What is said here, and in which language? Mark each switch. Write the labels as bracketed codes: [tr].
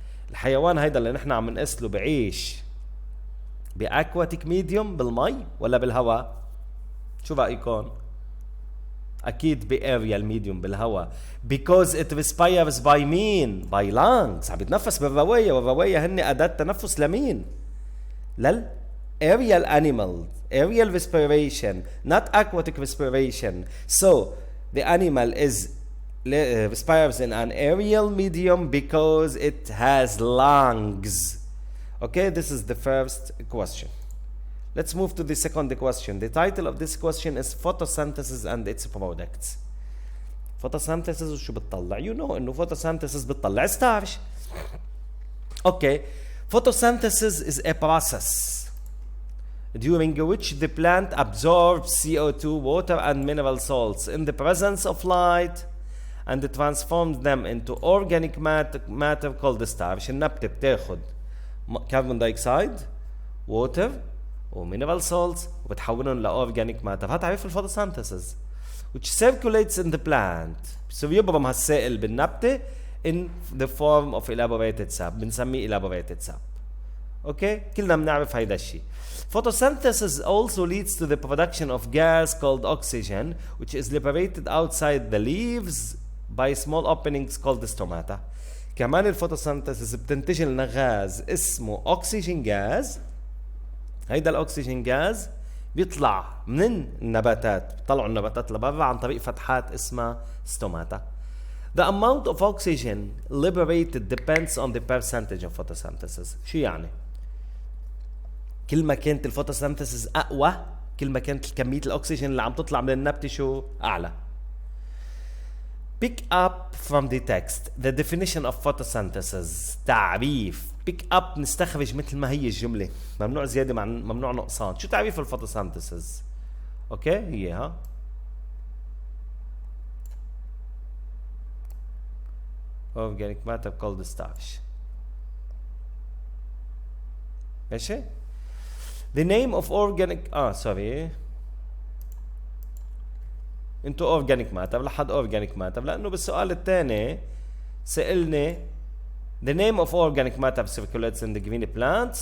[ar] الحيوان هيدا اللي نحن عم نقسله بعيش بأكواتيك ميديوم بالمي ولا بالهواء؟ شو رأيكم؟ أكيد بأريال ميديوم بالهواء [en] because it respires by [ar] مين؟ by lungs. عم يتنفس بالرواية والرواية هن أداة تنفس لمين؟ aerial animals, [en] aerial respiration, not aquatic respiration. So the animal respires in an aerial medium because it has lungs. Okay, this is the first question. Let's move to the second question. The title of this question is photosynthesis and its products. Photosynthesis [ar] وشو بتطلع؟ [en] You know إنه photosynthesis بتطلع starch. Okay, Photosynthesis is a process during which the plant absorbs CO2, water, and mineral salts in the presence of light and transforms them into organic matter called starch. [ar] النبتة بتاخد carbon dioxide, water, وmineral salts وبتحولهم لأورجانيك ماتر. هذا تعريف الفوتوسينثيسيس [en] which circulates in the plant. [ar] بصير يبرم هالسائل بالنبتة [en] in the form of elaborated sap. [ar] بنسميه elaborated sap. اوكي كلنا بنعرف هيدا الشيء. [en] Photosynthesis also leads to the production of gas called oxygen which is liberated outside the leaves by small openings called stomata. [ar] كمان الفوتوسينثيسيس بتنتج لنا غاز اسمه oxygen gas. هيدا الاكسجين غاز بيطلع من النباتات، بيطلعوا النباتات لبرا عن طريق فتحات اسمها ستوماتا. [en] The amount of oxygen liberated depends on the percentage of photosynthesis. [ar] شو يعني؟ كل ما كانت الفوتوسينثيسيس اقوى كل ما كانت كمية الاكسجين اللي عم تطلع من النبتة شو اعلى. [en] Pick up from the text the definition of photosynthesis. [ar] تعريف pick up نستخرج مثل ما هي الجملة، ممنوع زيادة مع ممنوع نقصان. شو تعريف الفوتوسينثيسيس؟ اوكي هي ها [en] organic matter called starch. ماشي؟ The name of organic into organic matter لحد organic matter [ar] لأنه بالسؤال الثاني سألني [en] the name of organic matter circulates in the green plant.